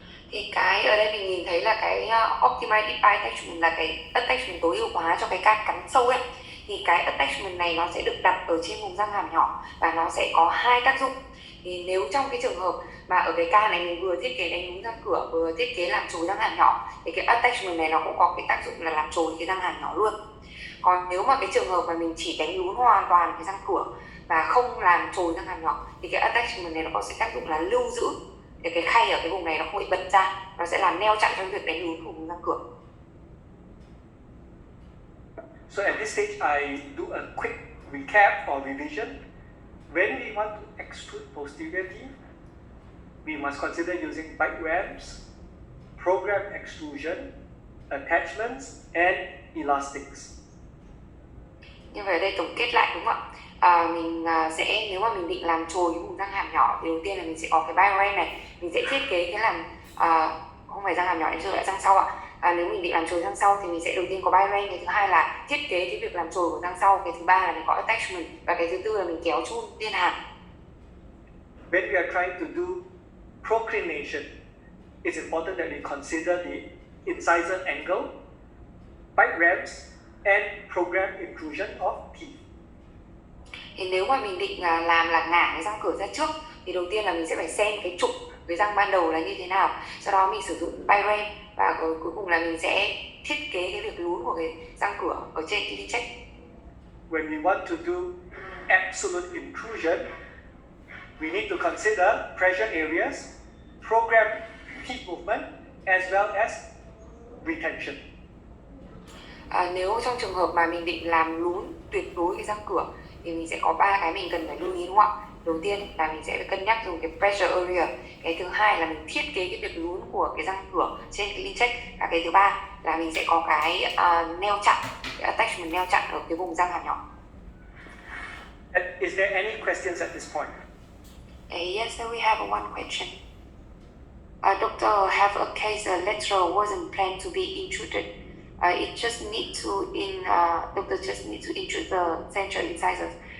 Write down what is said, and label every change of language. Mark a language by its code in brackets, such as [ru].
[vi] Thì cái ở đây mình nhìn thấy là cái [en] optimized deep bite attachment [vi] là cái attachment tối ưu hóa cho cái ca cắn sâu ấy. Thì cái attachment này nó sẽ được đặt ở trên vùng răng hàm nhỏ và nó sẽ có hai tác dụng. Thì nếu trong cái trường hợp mà ở cái ca này mình vừa thiết kế đánh lún răng cửa vừa thiết kế làm chồi răng hàm nhỏ thì cái attachment này nó cũng có cái tác dụng là làm chồi cái răng hàm nhỏ luôn. Còn nếu mà cái trường hợp mà mình chỉ đánh lún hoàn toàn cái răng cửa và không làm chồi răng hàm nhỏ thì cái attachment này nó có sẽ tác dụng là lưu giữ để cái khay ở cái vùng này nó không bị bật ra, nó sẽ làm neo chặn trong việc đánh lún của vùng răng cửa. [en] So at this stage, I do a quick recap or revision. When we want to extrude posterior teeth, we must consider using bite ramps, program extrusion, attachments, and elastics. [vi] Như vậy ở đây tổng kết lại đúng không ạ? sẽ nếu mà mình định làm chồi cái vùng răng hàm nhỏ thì đầu tiên là mình sẽ có cái biorem này, mình sẽ thiết kế cái làm không phải răng hàm nhỏ, nhưng lại răng sau ạ. Nếu mình định làm chồi răng sau thì mình sẽ đầu tiên có biorem, cái thứ hai là thiết kế cái việc làm chồi của răng sau, cái thứ ba là mình có attachment, và cái thứ tư là mình kéo chun liên hàm. [en] When we are trying to do proclination, it's important that we consider the incisor angle, bite ramps, and program intrusion of teeth. [vi] Thì nếu mà mình định làm là ngả cái răng cửa ra trước thì đầu tiên là mình sẽ phải xem cái trục cái răng ban đầu là như thế nào, sau đó mình sử dụng biorem, và cuối cùng là mình sẽ thiết kế cái việc lún của cái răng cửa ở trên cái check. [en] When we want to do absolute intrusion, we need to consider pressure areas, program teeth movement, as well as retention. [vi] Nếu trong trường hợp mà mình định làm lún tuyệt đối cái răng cửa thì mình sẽ có 3 cái mình cần phải lưu ý, đúng không ạ? Đầu tiên là mình sẽ phải cân nhắc dùng cái pressure area, cái thứ hai là mình thiết kế cái việc lún của cái răng cửa trên cái clean check, và cái thứ ba là mình sẽ có cái neo chặn, cái attachment neo chặn ở cái vùng răng hàm nhỏ. [en] Is there any questions at this point? Yes, so we have one question. Doctor, have a case lateral wasn't planned to be intruded. It just need to doctor just need to intrude the central incisors.